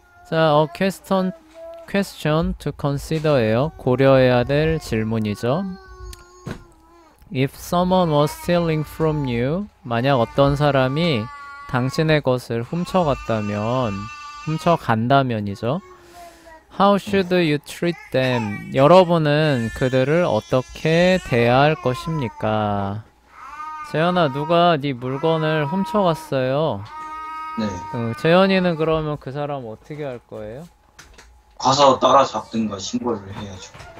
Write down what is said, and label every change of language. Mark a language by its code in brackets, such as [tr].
[ko] 자, [en] question to consider예요. [ko] 고려해야 될 질문이죠. [en] If someone was stealing from you, [ko] 만약 어떤 사람이 당신의 것을 훔쳐간다면이죠. [en] How should you treat them? [ko] 여러분은 그들을 어떻게 대해야 할 것입니까? 재현아, 누가 네 물건을 훔쳐갔어요. 네. 재현이는 그러면 그 사람 어떻게 할 거예요? 가서 따라잡든가 신고를 해야죠.